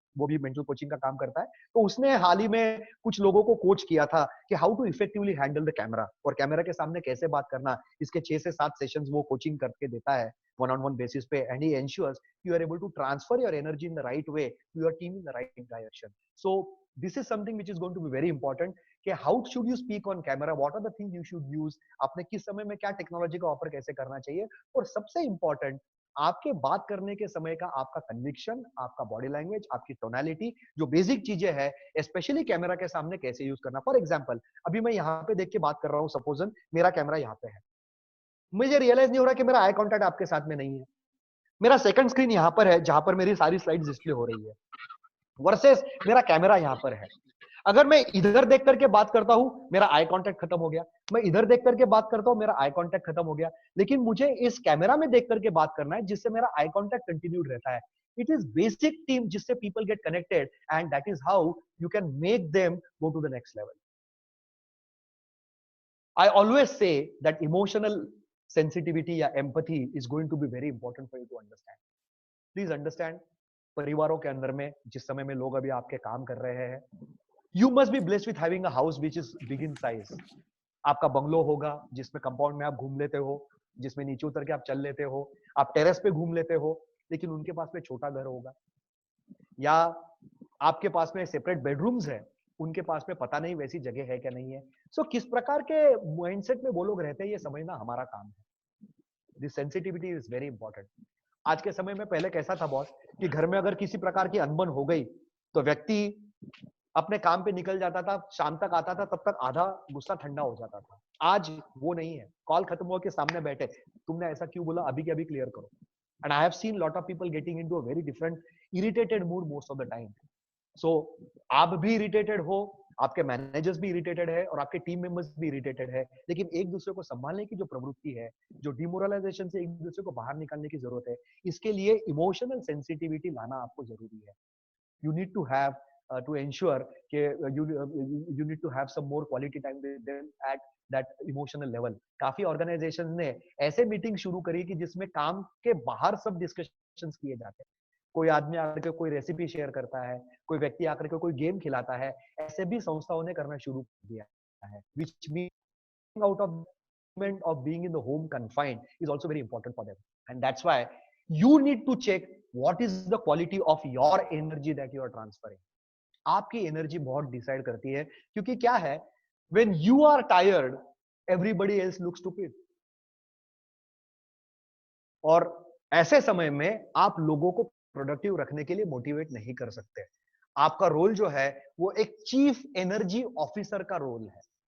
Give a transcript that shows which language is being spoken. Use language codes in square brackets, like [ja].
[hi] वो भी mental coaching का काम करता है. तो उसने हाल ही में कुछ लोगों को कोच किया था कि [en] how to effectively handle the camera, [hi] और कैमरा के सामने कैसे बात करना. इसके 6 से 7 सेशंस वो कोचिंग करके देता है [en] one-on-one basis पे, and he ensures you are able to transfer your energy in the right way to your team in the right direction. So this is something which is going to be very important कि how should you speak on camera, what are the things you should use, [hi] आपने किस समय में क्या technology का offer कैसे करना चाहिए. और सबसे इंपॉर्टेंट, आपके बात करने के समय का आपका कन्विक्शन, आपका बॉडी लैंग्वेज, आपकी टोनालिटी, जो बेसिक चीजें हैं, स्पेशली कैमरा के सामने कैसे यूज करना। [en] for example, [hi] अभी मैं यहाँ पे देख के बात कर रहा हूँ, सपोजन मेरा कैमरा यहाँ पे है, मुझे रियलाइज नहीं हो रहा कि मेरा आई कांटेक्ट आपके साथ में नहीं है। मेरा सेकंड स्क्रीन यहाँ पर है जहां पर मेरी सारी स्लाइड्स डिस्प्ले हो रही है, वर्सेस मेरा कैमरा यहाँ पर है। अगर मैं इधर देख करके बात करता हूं, मेरा आई कांटेक्ट खत्म हो गया। मैं इधर देख करके बात करता हूं, मेरा आई कांटेक्ट खत्म हो गया। लेकिन मुझे इस कैमरा में देख करके बात करना है, जिससे मेरा आई कांटेक्ट कंटिन्यूड रहता है। [en] It is basic team जिससे people get connected, and that is how you can make them go to the next level. I always say that emotional sensitivity या empathy is going to be very important for you to understand. Please understand, [hi] परिवारों के अंदर में जिस समय में लोग अभी आपके काम कर रहे हैं, [en] you must be blessed with having a house which is big in size. [hi] आपका बंगलो होगा जिसमें कंपाउंड में आप घूम लेते हो, जिसमें नीचे उतर के आप चल लेते हो, आप टेरेस पे घूम लेते हो, लेकिन उनके पास में छोटा घर होगा। या आपके पास में सेपरेट बेडरूम्स है, उनके पास में पता नहीं वैसी जगह है क्या नहीं है। सो किस प्रकार के माइंडसेट में वो लोग रहते हैं, ये समझना हमारा काम है। [en] This sensitivity is very important. [hi] आज के समय में पहले कैसा था बॉस, कि घर में अगर किसी प्रकार की अनबन हो गई तो व्यक्ति अपने काम पे निकल जाता था, शाम तक आता था, तब तक आधा गुस्सा ठंडा हो जाता था। आज वो नहीं है, कॉल खत्म हो के सामने बैठे, तुमने ऐसा क्यों बोला, अभी के अभी क्लियर करो। [en] And I have seen lot of people getting into a very different irritated mood most of the time. [hi] सो आप भी इरिटेटेड हो, आपके मैनेजर्स भी इरिटेटेड है, और आपके टीम मेंबर्स भी इरिटेटेड है, लेकिन एक दूसरे को संभालने की जो प्रवृत्ति है, जो डिमोरलाइजेशन से एक दूसरे को बाहर निकालने की जरूरत है, इसके लिए इमोशनल सेंसिटिविटी लाना आपको जरूरी है। [en] You need to have to ensure कि you need to have some more quality time with them at that emotional level. [hi] काफी ऑर्गेनाइजेशंस ने ऐसे मीटिंग शुरू करी कि जिसमें काम के बाहर सब डिस्कशंस किए जाते हैं। कोई आदमी आकर के कोई रेसिपी शेयर करता है, कोई व्यक्ति आकर के कोई गेम खिलाता है, ऐसे भी संस्थाओं ने करना शुरू कर दिया है, [en] which means out of being in the home confined is also very important for them. And that's why you need to check what is the quality of your energy that you are transferring. [hi] आपकी energy बहुत decide करती है, क्योंकि क्या है, [en] when you are tired everybody else looks stupid. [hi] और ऐसे समय में आप लोगों को प्रोडक्टिव रखने के लिए मोटिवेट नहीं कर सकते। आपका रोल जो है वो एक चीफ एनर्जी ऑफिसर का रोल है।